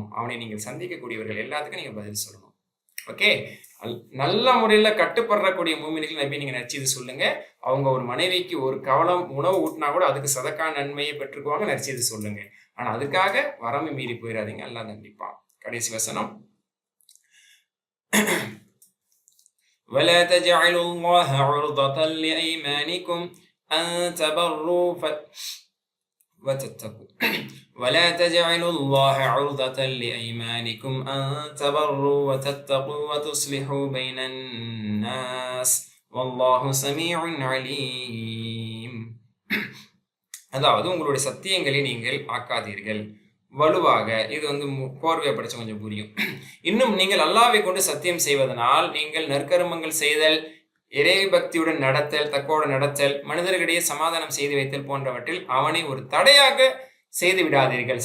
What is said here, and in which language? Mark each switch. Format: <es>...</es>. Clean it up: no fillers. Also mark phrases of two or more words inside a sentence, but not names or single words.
<ta>அவனை நீங்கள் சந்திக்கக்கூடியவர்கள் எல்லாத்துக்கும் நீங்க பதில் சொல்லணும். ஓகே, நல்ல முறையில கட்டுப்படுறக்கூடிய மூமின்கள் நபி நீங்க நற்செய்தி சொல்லுங்க. அவங்க ஒரு மனைவிக்கு ஒரு கவலம் உணவு ஊட்டினா கூட அதுக்கு சதக்கா நன்மையை பெற்றுக்குவாங்க. நற்செய்தி சொல்லுங்க. ஆனா அதுக்காக வரம்பு மீறி போயிடாதீங்க. அல்லாஹ் கண்டிப்பா. கடைசி வசனம்,</ta> <ar>ولا تجعلوا الله عرضة لأيمانكم أن تبروا وتتقوا ولا تجعلوا الله عرضة لأيمانكم أن تبروا وتتقوا وتصلحوا بين الناس والله سميع عليم.</ar> <ta>அதாவது உங்களுடைய சத்தியங்களை நீங்கள் ஆக்காதீர்கள் வலுவாக. இது கோர்வையை படிச்ச கொஞ்சம் புரியும். இன்னும் நீங்கள் அல்லாஹ்வை கொண்டு சத்தியம் செய்வதனால் நீங்கள் நற்கருமங்கள் செய்தல், இறை பக்தியுடன் நடத்தல், தக்கோட நடத்தல், மனிதர்களிடையே சமாதானம் செய்து வைத்தல் போன்றவற்றில் அவனை ஒரு தடையாக செய்து விடாதீர்கள்.</ta>